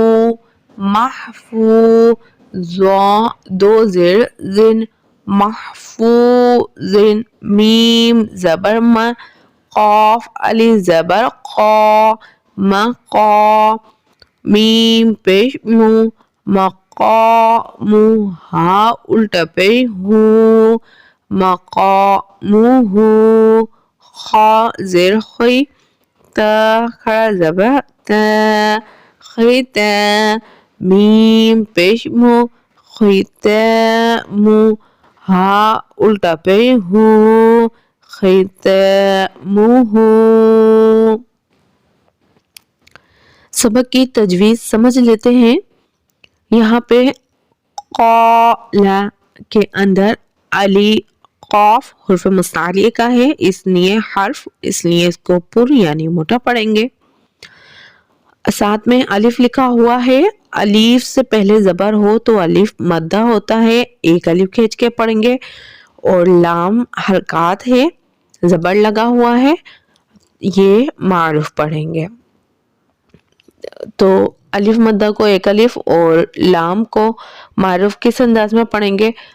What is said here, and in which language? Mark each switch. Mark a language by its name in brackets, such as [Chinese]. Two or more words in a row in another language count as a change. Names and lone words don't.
[Urdu] محفو زا دو زیر زن محفوظن میم زبر ما قاف علی زبر قا مقا میم پیش مو مقامو ہا الٹا پیش ہو مقاموہو خا زیر خی تا کھڑا زبر تا خیتا میم پیش مو خیتامو ہا الٹا پیش ہو خیتاموہو سبق کی تجویز سمجھ لیتے ہیں. یہاں پہ قال کے اندر علی قاف حرف مستعلیہ کا ہے، اس لیے اس کو پر یعنی موٹا پڑھیں گے. ساتھ میں الف لکھا ہوا ہے، الف سے پہلے زبر ہو تو الف مدہ ہوتا ہے، ایک الف کھینچ کے پڑھیں گے. اور لام حرکت ہے، زبر لگا ہوا ہے، یہ معروف پڑھیں گے. تو الف مدہ کو ایک الف اور لام کو معروف کس انداز میں پڑھیں گے?